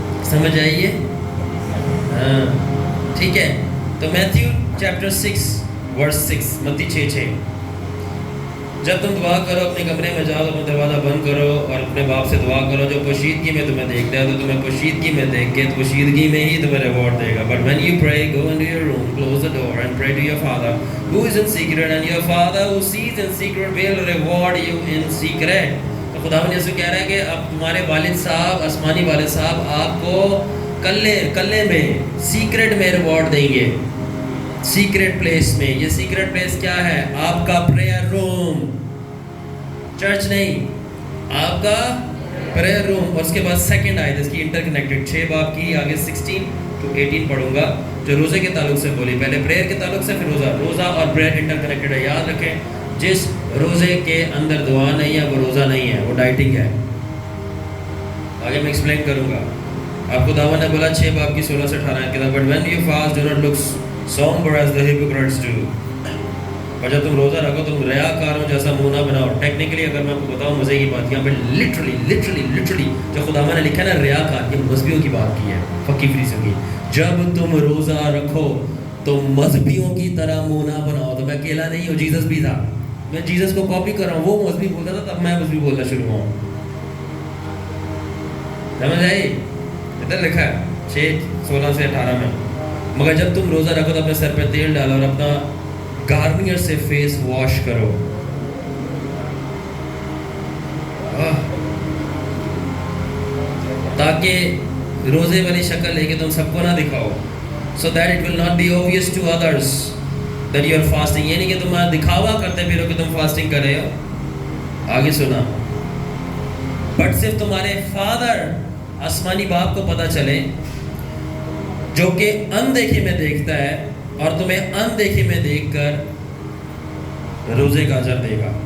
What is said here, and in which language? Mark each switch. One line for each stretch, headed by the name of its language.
Urdu: سمجھ آئیے؟ ہاں ٹھیک ہے. تو میتھیو چیپٹر 6 ورس 6, متی 6:6, جب تم دعا کرو اپنے کمرے میں جاؤ, اپنا دروازہ بند کرو اور اپنے باپ سے دعا کرو جو پوشیدگی میں تمہیں دیکھتا ہے, تو تمہیں پوشیدگی میں دیکھ کے پوشیدگی میں ہی تمہیں reward they God.
English: But when you pray, go into your room, close the door and pray to your Father who is in secret, and your Father who sees in secret will reward you in secret.
Urdu: تو خداوند یسوع کہہ رہا ہے کہ اب تمہارے والد صاحب, آسمانی والد صاحب, آپ کو کلے میں, سیکرٹ میں ریوارڈ دیں گے, سیکرٹ پلیس میں. یہ سیکرٹ پلیس کیا ہے؟ آپ کا پریئر روم, چرچ نہیں, آپ کا پریئر روم. اور اس کے بعد سیکنڈ آیت اس کی انٹر کنیکٹڈ 6 باب کی آگے 16 to 18 پڑھوں گا, جو روزے کے تعلق سے بولی. پہلے پریئر کے تعلق سے, پھر روزہ اور پریئر انٹر کنیکٹڈ ہے. یاد رکھیں, جس روزے کے اندر دعا نہیں ہے وہ روزہ نہیں ہے, وہ ڈائٹنگ ہے. آگے میں ایکسپلین کروں گا. آپ کو دعوت نے بولا 6 باب کی 16 سے 18 کے, but
English: when you fast do not look somber as the hypocrites do.
Urdu: اور جب تم روزہ رکھو تم ریاکاروں جیسا منہ نہ بناؤ. ٹیکنیکلی اگر میں آپ کو بتاؤں مزے کی بات, یہاں پہ لٹرلی جو خداوند نے لکھا ہے نا ریاکار, یہ مذہبیوں کی بات کی ہے, فقی فریسیوں کی. جب تم روزہ رکھو تو مذہبیوں کی طرح منہ نہ بناؤ. تو میں اکیلا نہیں ہوں, جیزس بھی تھا. میں جیزس کو کاپی کر رہا ہوں, وہ مذہبی بولتا تھا تب میں مذہبی بولنا شروع ہوں. سمجھ آئی؟ ادھر لکھا ہے 6:16 سے 18 میں. مگر جب تم روزہ رکھو تو اپنے سر پہ تیل ڈالو اور اپنا گارنیئر سے فیس واش کرو, تاکہ روزے والی شکل لے کے تم سب کو نہ دکھاؤ.
English: so that it will not be obvious to others that you are fasting.
Urdu: یہ نہیں کہ تم دکھاوا کرتے پھرو کہ تم فاسٹنگ کر رہے ہو. آگے سنا, بٹ صرف تمہارے فادر آسمانی باپ کو پتہ چلے جو کہ اندیکھے میں دیکھتا ہے, اور تمہیں اندیکھے میں دیکھ کر روزے کا اجر دے گا.